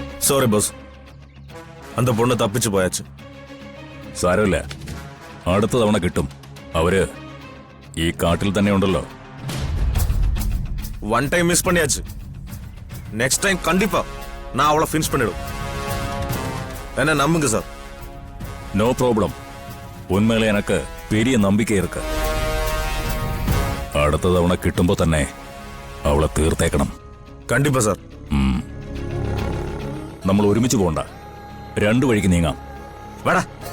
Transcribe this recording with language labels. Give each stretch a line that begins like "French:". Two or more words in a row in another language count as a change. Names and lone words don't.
English: sorry boss
Tamil: அந்த பொண்ணு தப்பிச்சு போயாச்சு.
Malayalam: സാരമില്ല, അടുത്ത തവണ കിട്ടും. അവര് ഈ കാട്ടിൽ തന്നെ ഉണ്ടല്ലോ.
English: one time miss
Tamil: பண்ணியாச்சு.
English: next time
Tamil: கண்டிப்பா நான் அவளை ஃபினிஷ் பண்ணிடும். என்ன நம்புங்க சார்.
English: no problem.
Tamil: உண்மையில எனக்கு பெரிய நம்பிக்கை இருக்கு.
Malayalam: അടുത്ത തവണ കിട്ടുമ്പോ തന്നെ അവളെ തീർത്തേക്കണം.
Tamil: கண்டிப்பா சார்.
Malayalam: നമ്മൾ ഒരുമിച്ച് പോകണ്ട, രണ്ടു വഴിക്ക് നീങ്ങാം. വേടാ.